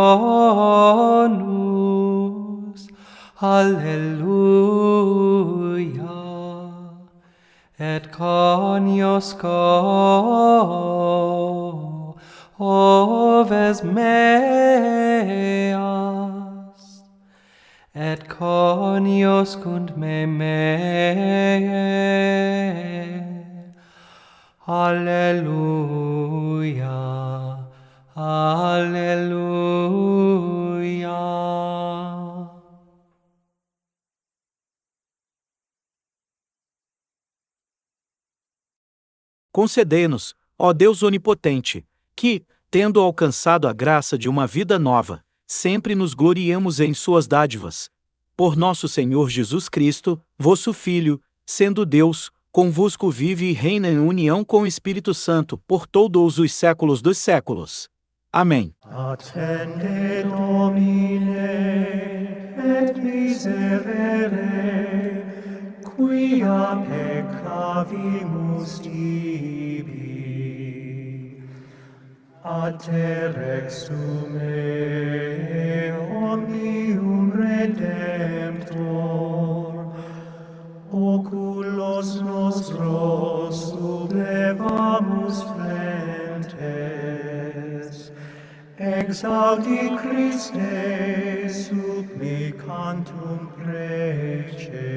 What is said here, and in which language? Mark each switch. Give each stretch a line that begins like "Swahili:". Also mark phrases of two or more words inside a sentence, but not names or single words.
Latin: bonus, alleluia, et cognosco oves meas, et cognoscunt me. Alleluia, alleluia.
Portuguese: Concedei-nos, ó Deus onipotente, que, tendo alcançado a graça de uma vida nova, sempre nos gloriemos em suas dádivas. Por nosso Senhor Jesus Cristo, vosso Filho, sendo Deus, convosco vive e reina em união com o Espírito Santo por todos os séculos dos séculos. Amém.
Latin: Attende Domine, et miserere, quia peccavimus tibi. A te rexume omnium Redemptor, oculos nostros sublevamus flentes, exaudi Christe supplicantum prece.